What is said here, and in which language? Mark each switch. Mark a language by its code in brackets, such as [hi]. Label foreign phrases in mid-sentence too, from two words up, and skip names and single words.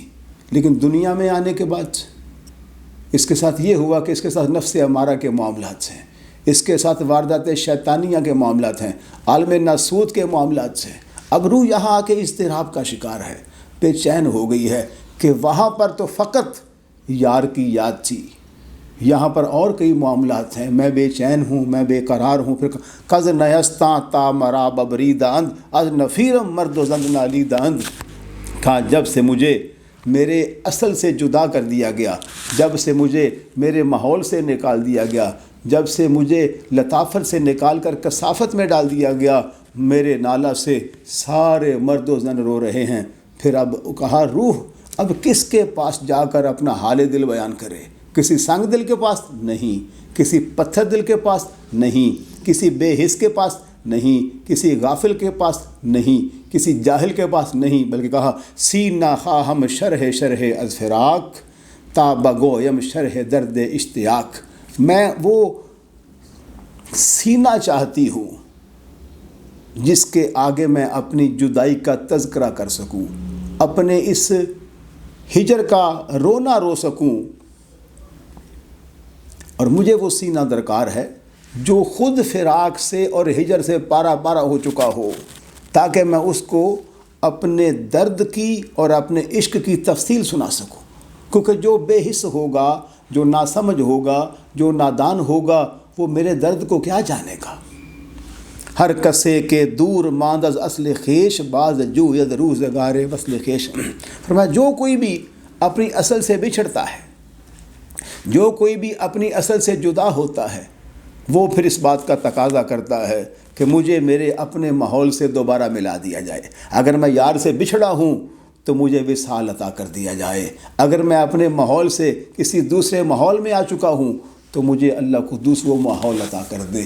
[ur] لیکن دنیا میں آنے کے بعد اس کے ساتھ یہ ہوا کہ اس کے ساتھ نفس امارہ کے معاملات ہیں، اس کے ساتھ واردات شیطانیہ کے معاملات ہیں، عالم ناسوت کے معاملات ہیں۔ اب روح یہاں آ کے اضطراب کا شکار ہے، بے چین ہو گئی ہے کہ وہاں پر تو فقط یار کی یاد تھی، یہاں پر اور کئی معاملات ہیں، میں بے چین ہوں، میں بے قرار ہوں۔ [fa] پھر کز نیستاں تا مرا ببریدہ اند از نفیرم مرد و زند نالیدہ اند، [ur] کہا جب سے مجھے میرے اصل سے جدا کر دیا گیا، جب سے مجھے میرے ماحول سے نکال دیا گیا، جب سے مجھے لطافت سے نکال کر کثافت میں ڈال دیا گیا، میرے نالہ سے سارے مرد و زن رو رہے ہیں۔ پھر اب کہا روح اب کس کے پاس جا کر اپنا حال دل بیان کرے؟ کسی سنگ دل کے پاس نہیں، کسی پتھر دل کے پاس نہیں، کسی بے حس کے پاس نہیں، کسی غافل کے پاس نہیں، کسی جاہل کے پاس نہیں، بلکہ کہا [fa] سی نخواہم شرح از فراق تا بگویم شرح درد اشتیاق، [ur] میں وہ سینہ چاہتی ہوں جس کے آگے میں اپنی جدائی کا تذکرہ کر سکوں، اپنے اس ہجر کا رونا رو سکوں، اور مجھے وہ سینہ درکار ہے جو خود فراق سے اور ہجر سے پارا پارا ہو چکا ہو، تاکہ میں اس کو اپنے درد کی اور اپنے عشق کی تفصیل سنا سکوں۔ کیونکہ جو بے حس ہوگا، جو ناسمجھ ہوگا، جو نادان ہوگا، وہ میرے درد کو کیا جانے گا۔ [fa] ہر کسے کے دور ماند از اصل خیش باز جوید روزگار وصل خیش۔ [ur] فرمایا جو کوئی بھی اپنی اصل سے بچھڑتا ہے، جو کوئی بھی اپنی اصل سے جدا ہوتا ہے، وہ پھر اس بات کا تقاضا کرتا ہے کہ مجھے میرے اپنے ماحول سے دوبارہ ملا دیا جائے۔ اگر میں یار سے بچھڑا ہوں تو مجھے وصال عطا کر دیا جائے، اگر میں اپنے ماحول سے کسی دوسرے ماحول میں آ چکا ہوں تو مجھے اللہ قدوس وہ ماحول عطا کر دے۔